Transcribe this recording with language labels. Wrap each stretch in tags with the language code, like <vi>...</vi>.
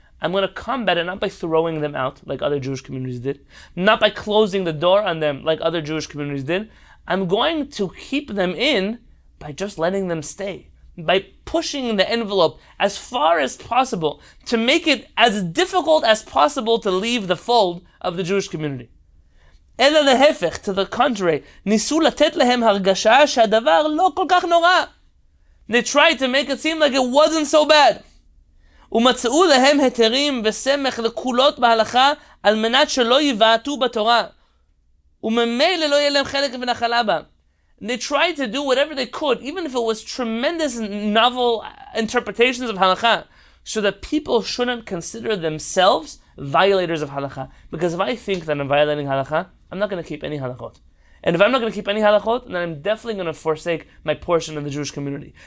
<en>I'm going to combat it not by throwing them out like other Jewish communities did, not by closing the door on them like other Jewish communities did. I'm going to keep them in by just letting them stay, by pushing the envelope as far as possible to make it as difficult as possible to leave the fold of the Jewish community.</en> <he>אלא להפך,</he> <en>to the contrary,</en> <he>ניסו לתת להם הרגשה שהדבר לא כל כך נורא.</he> <en>They tried to make it seem like it wasn't so bad.</en> <he>ומצאו להם היתרים וסמך לקולות בהלכה על מנת שלא יבעטו בתורה. וממילא לא יהיה להם חלק ונחלה בה.</he> <en>They tried to do whatever they could, even if it was tremendous novel interpretations of halakha, so that people shouldn't consider themselves violators of halakha. Because if I think that I'm violating halakha, I'm not going to keep any halachot. And if I'm not going to keep any halachot, then I'm definitely going to forsake my portion of the Jewish community.</en>